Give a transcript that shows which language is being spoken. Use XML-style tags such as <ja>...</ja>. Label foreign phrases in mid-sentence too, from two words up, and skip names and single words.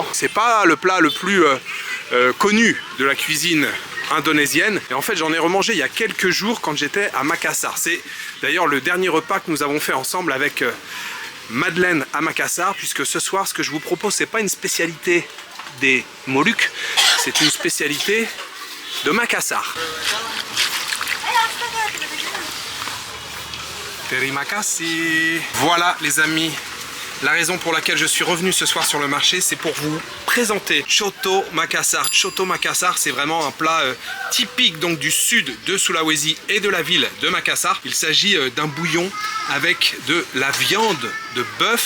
<fr>C'est pas le plat le plus connu de la cuisine indonésienne. Et en fait j'en ai remangé il y a quelques jours quand j'étais à Makassar. C'est d'ailleurs le dernier repas que nous avons fait ensemble avec Madeleine à Makassar, puisque ce soir ce que je vous propose c'est pas une spécialité des Moluques, c'est une spécialité de Makassar.</fr> <id>Terima kasih.</id> <fr>Voilà les amis, la raison pour laquelle je suis revenu ce soir sur le marché, c'est pour vous présenter Choto Makassar. Choto Makassar, c'est vraiment un plat typique donc du sud de Sulawesi et de la ville de Makassar. Il s'agit d'un bouillon avec de la viande de bœuf.</fr>